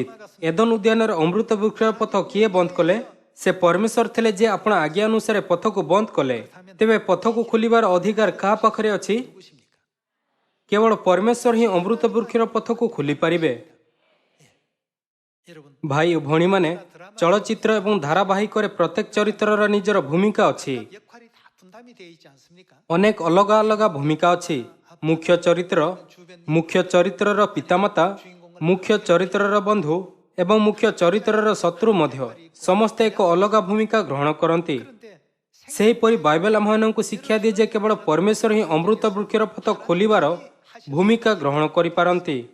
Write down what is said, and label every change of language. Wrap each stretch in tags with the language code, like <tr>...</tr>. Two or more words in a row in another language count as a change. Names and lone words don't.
<or>ଏଦନ ଉଦ୍ୟାନର ଅମୃତ ବୃକ୍ଷର ପଥ କିଏ ବନ୍ଦ କଲେ? ସେ ପରମେଶ୍ୱର ଥିଲେ ଯେ ଆପଣ ଆଜ୍ଞା ଅନୁସାରେ ପଥକୁ ବନ୍ଦ କଲେ। ତେବେ ପଥକୁ ଖୋଲିବାର ଅଧିକାର କାହା ପାଖରେ ଅଛି?</or> <ko>누구십니까?</ko> <or>କେବଳ ପରମେଶ୍ୱର ହିଁ ଅମୃତ ବୃକ୍ଷର ପଥକୁ ଖୋଲିପାରିବେ।</or> <ko>여러분</ko> <or>ଭାଇ ଓ ଭଉଣୀମାନେ, ଚଳଚ୍ଚିତ୍ର ଏବଂ ଧାରାବାହିକରେ ପ୍ରତ୍ୟେକ ଚରିତ୍ରର ନିଜର ଭୂମିକା ଅଛି।</or> <ko>역할이 다 분담이 되어 있지 않습니까?</ko> <or>ଅନେକ ଅଲଗା ଅଲଗା ଭୂମିକା ଅଛି। ମୁଖ୍ୟ ଚରିତ୍ର, ମୁଖ୍ୟ ଚରିତ୍ରର ପିତାମାତା, ମୁଖ୍ୟ ଚରିତ୍ରର ବନ୍ଧୁ ଏବଂ ମୁଖ୍ୟ ଚରିତ୍ରର ଶତ୍ରୁ ମଧ୍ୟ ସମସ୍ତେ ଏକ ଅଲଗା ଭୂମିକା ଗ୍ରହଣ କରନ୍ତି।</or> <ko>그런데</ko> <or>ସେହିପରି ବାଇବେଲ ଆମମାନଙ୍କୁ ଶିକ୍ଷା ଦିଏ ଯେ କେବଳ ପରମେଶ୍ୱର ହିଁ ଅମୃତ ବୃକ୍ଷର ପଥ ଖୋଲିବାର ଭୂମିକା ଗ୍ରହଣ କରିପାରନ୍ତି।</or>